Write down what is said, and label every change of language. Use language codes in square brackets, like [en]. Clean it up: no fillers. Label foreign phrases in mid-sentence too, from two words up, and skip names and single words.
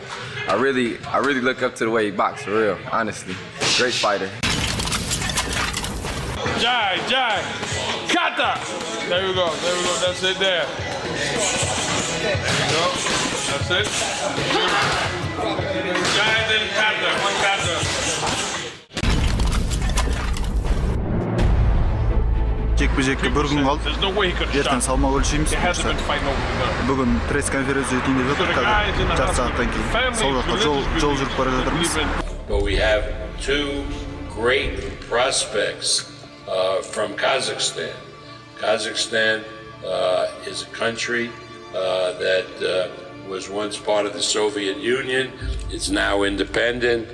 [en] I really look up to the way he boxes, for real. Honestly, great fighter. [kk] Жай, қатты. [en] There we go. That's it there. There you go. That's it. Jai, then kata. One kata. [kk] Жекпе-жекке бір күн қалды. [en] There's no way he could have [kk] Ертең [en] shot. [kk] салмақ өлшейміз. [en] He hasn't been fighting over the [kk] Бүгін пресс-конференция өтейін деп жатыр. Қазір жарты сағаттан кейін сол жаққа жол жүріп бара жатырмыз. [en] But we have two great prospects from Kazakhstan. Kazakhstan is a country that was once part of the Soviet Union. It's now independent.